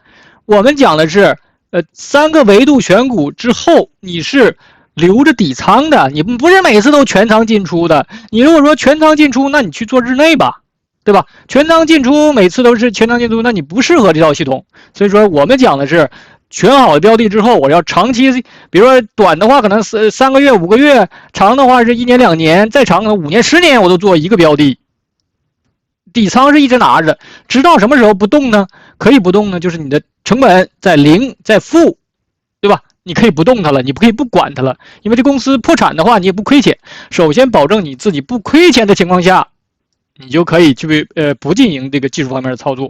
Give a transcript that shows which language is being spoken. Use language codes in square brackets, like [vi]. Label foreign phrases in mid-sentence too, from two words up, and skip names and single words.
[zh] 我們講的是3個維度選股之後，你是留着底倉的，你不是每次都全倉進出的。你如果說全倉進出，那你去做日內吧， 對吧？全倉進出每次都是全倉進出，那你不適合这套系統。所以說我們講的是選好的標的之後，我要長期，比如說短的話可能3個月、5個月，長的話是1年、2年，再長可能5年、10年，我都做一個標的。底倉是一直拿着，直到什麼時候不動呢？可以不動呢，就是你的成本在零，在負，對吧？你可以不动它了，你不可以不管它了，因为这公司破產的話，你也不虧錢。首先保證你自己不虧錢的情況下，你就可以去不進行這個技術方面的操作。